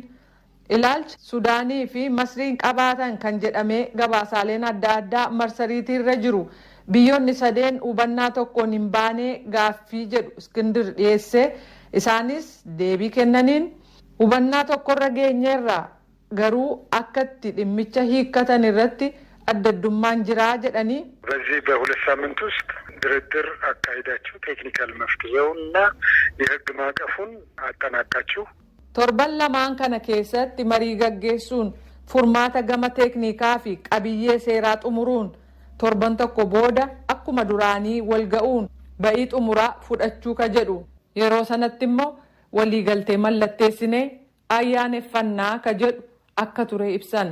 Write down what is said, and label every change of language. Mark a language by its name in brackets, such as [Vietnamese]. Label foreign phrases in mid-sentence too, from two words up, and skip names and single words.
[Oromo] Ilaalcha Sudaanii fi Masriin qabaatan kan jedhamee gabaasaaleen adda addaa marsariitiirra jiru. Biyyoonni sadeen hubannaa tokkoon hin baanee gaaffii jedhu Iskindir dhiyeesse. Isaanis deebii kennaniin hubannaa tokkorra geenyeerra garuu akkatti dhimmicha hiikkatan irratti addaddummaan jiraa jedhanii. [Amharic] በዚህ በሁለት ሳምንት ውስጥ ድርድር አካሂዳችሁ ቴክኒካል መፍትሄውና የህግ ማዕቀፉን አጠናቃችሁ [Oromo] torban lamaan kana keessatti marii gaggeessuun furmaata gama teeknikaa fi qabiyyee seeraa xumuruun torban tokko booda akkuma duraanii wal ga'uun ba'ii xumuraa fudhachuu ka jedhu. Yeroo sanatti immoo waliigaltee mallatteessinee ayyaaneffannaa ka jedhu akka ture ibsan.